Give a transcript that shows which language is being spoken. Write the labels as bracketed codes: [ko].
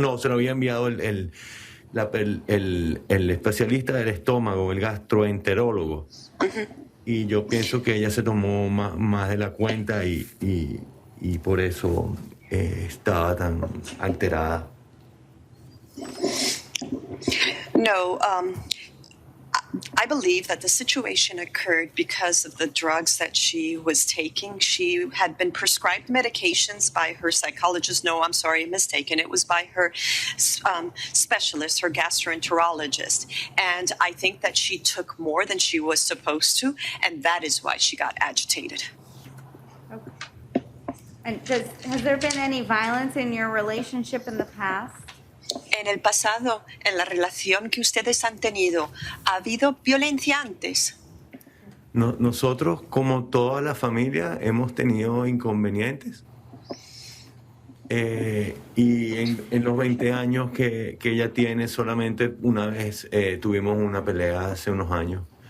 [es] No, se lo había enviado el especialista del estómago, el gastroenterólogo. Y yo pienso que ella se tomó más de la cuenta y por eso estaba tan alterada. [en] No, I believe that the situation occurred because of the drugs that she was taking. She had been prescribed medications by her psychologist. No, I'm sorry, mistaken. It was by her specialist, her gastroenterologist. And I think that she took more than she was supposed to, and that is why she got agitated. Okay. And has there been any violence in your relationship in the past? [es] En el pasado, en la relación que ustedes han tenido, ¿ha habido violencia antes? Nosotros, como toda la familia, hemos tenido inconvenientes. Y en los 20 años que ella tiene, solamente una vez tuvimos una pelea hace unos años.